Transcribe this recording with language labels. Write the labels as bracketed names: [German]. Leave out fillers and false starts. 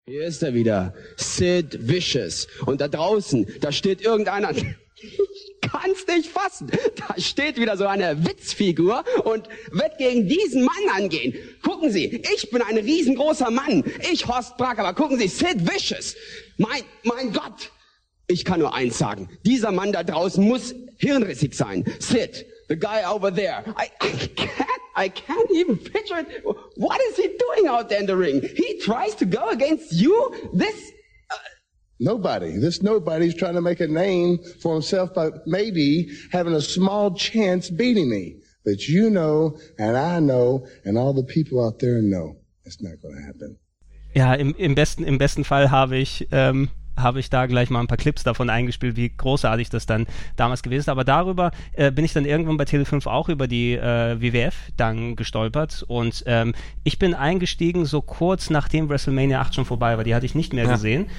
[German] Hier ist er wieder, Sid Vicious. Und da draußen, da steht irgendeiner, ich kann es nicht fassen, da steht wieder so eine Witzfigur und wird gegen diesen Mann angehen. Gucken Sie, ich bin ein riesengroßer Mann, ich Horst Brack, aber gucken Sie, Sid Vicious, mein Gott. Ich kann nur eins sagen, dieser Mann da draußen muss hirnrissig sein, Sid. [English] The guy over there. I can't even picture it. What is he doing out there in the ring? He tries to go against you? This... Nobody's trying to make a name for himself by maybe having a small chance beating me. But you know, and I know, and all the people out there know, it's not going to happen. [German] Ja, im besten Fall habe ich... habe ich da gleich mal ein paar Clips davon eingespielt, wie großartig das dann damals gewesen ist. Aber darüber bin ich dann irgendwann bei Tele5 auch über die WWF dann gestolpert. Und ich bin eingestiegen so kurz nachdem WrestleMania 8 schon vorbei war. Die hatte ich nicht mehr gesehen.